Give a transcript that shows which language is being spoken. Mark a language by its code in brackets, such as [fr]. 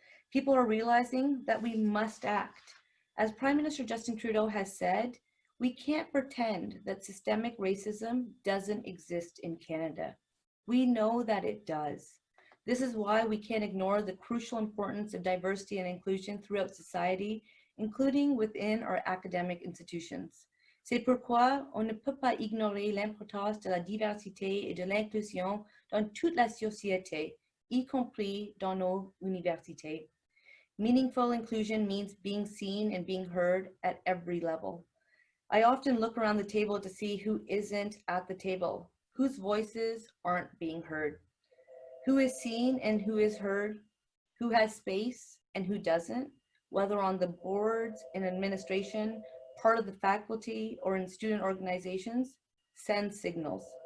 [en] People are realizing that we must act. As Prime Minister Justin Trudeau has said, we can't pretend that systemic racism doesn't exist in Canada. We know that it does. This is why we can't ignore the crucial importance of diversity and inclusion throughout society, including within our academic institutions. [fr] C'est pourquoi on ne peut pas ignorer l'importance de la diversité et de l'inclusion dans toute la société, y compris dans nos universités. [en] Meaningful inclusion means being seen and being heard at every level. I often look around the table to see who isn't at the table, whose voices aren't being heard, who is seen and who is heard, who has space and who doesn't, whether on the boards, in administration, part of the faculty, or in student organizations, send signals.